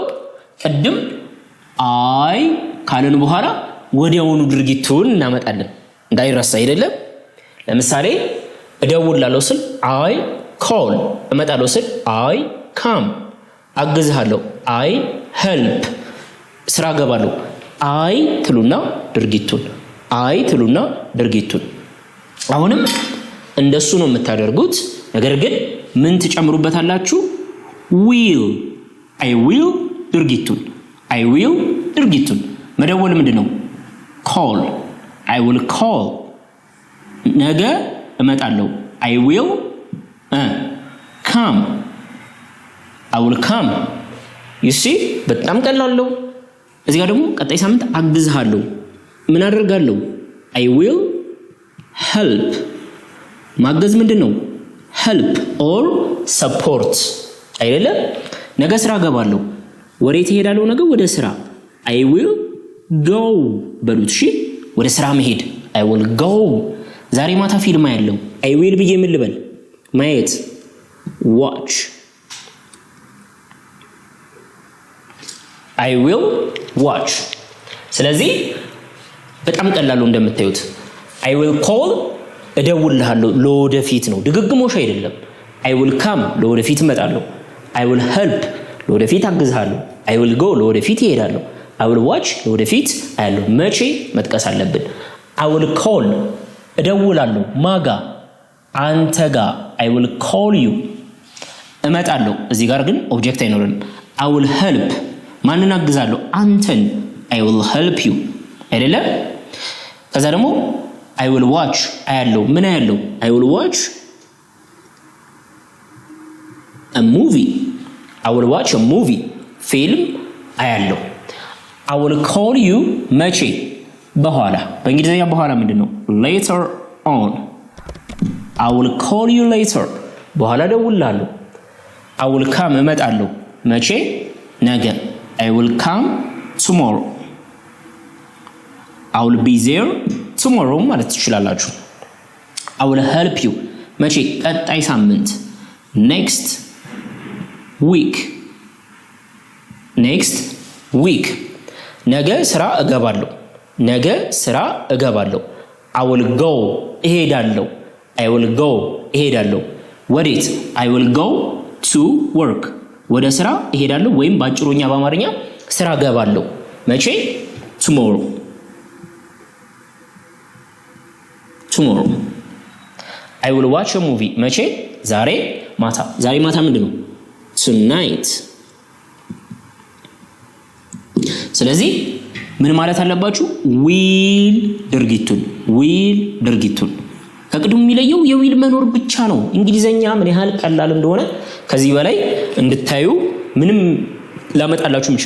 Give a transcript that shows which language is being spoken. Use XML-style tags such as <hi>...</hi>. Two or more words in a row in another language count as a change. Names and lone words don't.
<am>ቅድም አይ ካለን በኋላ ወዲያውኑ ድርጊቱን እናመጣለን፣ እንዳይረሳ አይደለም። ለምሳሌ እደውላለሁ ስል</am> <en>I call፣</en> <am>እመጣለሁ ስል</am> <en>I come፣</en> <am>አግዝሃለሁ</am> <en>I help፣</en> <am>ስራ ገባለሁ አይ ትሉና ድርጊቱን፣ አይ ትሉና ድርጊቱን። አሁንም እንደሱ ነው የምታደርጉት። ነገር ግን ምን ትጨምሩበታላችሁ?</am> <en>Will, I will</en> <am>ድርጊቱን፣</am> <en>I will</en> <am>ድርጊቱን። መደወል ምንድነው?</am> <en>Call, I will call።</en> <am>ነገ እመጣለሁ</am> <en>I will come I will come you see</en> <am>በጣም ቀላል ነው እዚህ ጋር ደግሞ ቀጣይ ሳምንት አግዝሃለሁ ምን አደርጋለሁ</am> <en>I will help</en> <am>ማገዝ ምንድነው</am> <en>help or support</en> <am>አይደለ ነገ ስራ ገባለሁ ወዴት እሄዳለሁ ነገ ወደ ስራ</am> <en>I will go</en> <am>በሉት እሺ ወደ ስራ መሄድ</am> <en>I will go</en> <am>ዛሬ ማታ ፊልም ያለው</am> <en>I will</en> <am>ብዬ ምን ልበል ማየት watch</am> <en>I will watch</en> <am>ስለዚህ በጣም ቀላል ነው እንደምታዩት</am> <en>I will call</en> <am>እደውልልሃለሁ ለወደፊት ነው ድግግሞሽ አይደለም</am> <en>I will come</en> <am>ለወደፊት እመጣለሁ</am> <en>I will help</en> <am>ለወደፊት አግዝሃለሁ</am> <en>I will go</en> <am>ለወደፊት እሄዳለሁ</am> <en>I will watch</en> <am>ለወደፊት አያለሁ መቼ መጥቀስ አለብን</am> <en>I will call</en> <am>እደውላለሁ ማጋ አንተ ጋር</am> <en>I will call you</en> <am>እመጣለሁ እዚህ ጋር ግን ኦብጀክት አይኖርም</am> <en>I will help</en> <am>ማንን አግዛለሁ አንተን</am> <en>I will help you</en> <am>አይደለ ከዛ ደግሞ</am> <en>I will watch</en> <am>አያለሁ ምን አያለሁ</am> <en>I will watch a movie I will watch a movie</en> <am>ፊልም አያለሁ</am> <en>I will call you</en> <am>መቼ በኋላ በእንግሊዘኛ በኋላ ምንድነው</am> <en>later on I will call you later</en> <am>በኋላ ደውላለሁ</am> <en>I will come</en> <am>እመጣለሁ መቼ ነገ</am> <en>I will come tomorrow I will be there tomorrow</en> <am>ማለት ትችላላችሁ</am> <en>I will help you</en> <am>መቼ ቀጣይ ሳምንት</am> <en>next week</en> <am>ነገ ስራ እገባለሁ</am> <en>I will go</en> <am>እሄዳለሁ ወዴት</am> <en>I will go to work</en> <am>ወደ ስራ እሄዳለሁ ወይም ባጭሩኛ በአማርኛ ስራ እገባለሁ መቼ tomorrow</am> <en>I will watch a movie</en> <am>መቼ ዛሬ ማታ ምንድነው</am> <en>tonight</en> <am>ስለዚህ ምን ማለት አለባችሁ will ድርጊቱን ከቅድሙ የሚለየው የዊል መኖር ብቻ ነው እንግሊዘኛ ምን ያህል ቀላል እንደሆነ ከዚህ በላይ እንድታዩ ምንም ላመጣላችሁ የምችለው</am>